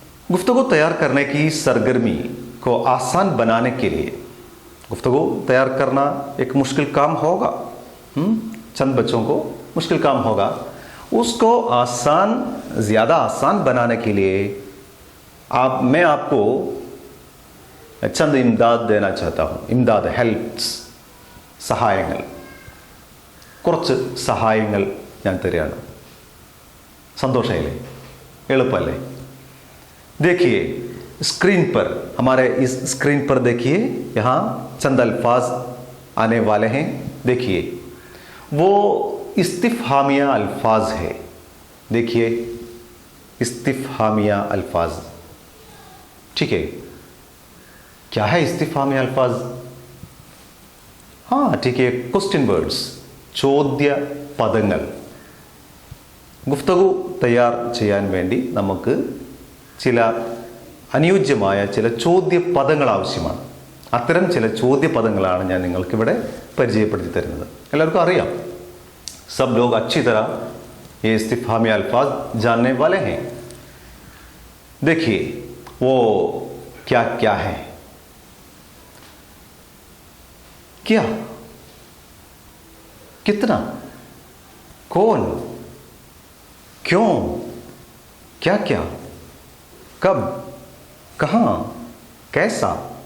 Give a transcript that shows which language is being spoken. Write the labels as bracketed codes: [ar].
[hi] गुफ्तगू तैयार करने की सरगर्मी को आसान बनाने के लिए, गुफ्तगू तैयार करना एक मुश्किल काम होगा, चंद बच्चों को मुश्किल काम होगा। उसको आसान, ज़्यादा आसान बनाने के लिए मैं आपको चंद इमदाद देना चाहता हूँ। [ml] इमदाद, हेल्प्स, സഹായങ്ങൾ, കുറച്ച് സഹായങ്ങൾ ഞാൻ തരികയാണ്। സന്തോഷമായില്ലേ? എളുപ്പമല്ലേ? [hi] देखिए स्क्रीन पर, हमारे इस स्क्रीन पर देखिए, यहाँ चंद अल्फाज आने वाले हैं। देखिए, वो इस्तिफ़हामिया अल्फाज है। देखिए, इस्तिफ़हामिया अल्फाज। ठीक है। क्या है इस्तिफ़हामिया अल्फाज? हाँ ठीक है, [en] question words, [ml] ചോദ്യ പദങ്ങൾ. ഗുഫ്തഗു തയ്യാർ ചെയ്യാൻ വേണ്ടി നമുക്ക് ചില അനുയോജ്യമായ ചില ചോദ്യ പദങ്ങൾ ആവശ്യമാണ്. അത്തരം ചില ചോദ്യ പദങ്ങളാണ് ഞാൻ നിങ്ങൾക്കിവിടെ പരിചയപ്പെടുത്തി തരുന്നത്. എല്ലാവർക്കും അറിയാം, [hi] सब लोग अच्छी तरह ये इस्तिफ़हामी अल्फाज जानने वाले हैं. देखिए वो क्या क्या है. क्या, कितना, कौन, क्यों, क्या क्या, कब, कहाँ, कैसा.